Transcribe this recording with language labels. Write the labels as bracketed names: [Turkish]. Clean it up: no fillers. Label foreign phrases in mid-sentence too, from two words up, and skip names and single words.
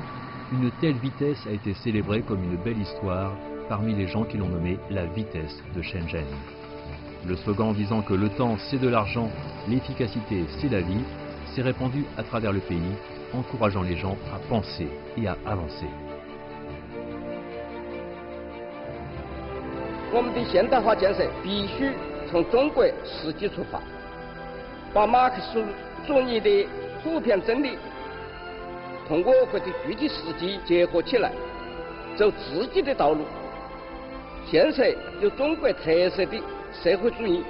[French] Une telle vitesse a été célébrée comme une belle histoire parmi les gens qui l'ont nommé la vitesse de Shenzhen. Le slogan disant que le temps c'est de l'argent, l'efficacité c'est la vie, s'est répandu à travers le pays, encourageant les gens à penser et à avancer. [Chinese] 我们的现代化建设必须从中国实际出发，把马克思主义的普遍真理同我国的具体实际结合起来，走自己的道路，建设有中国特色的社会主义。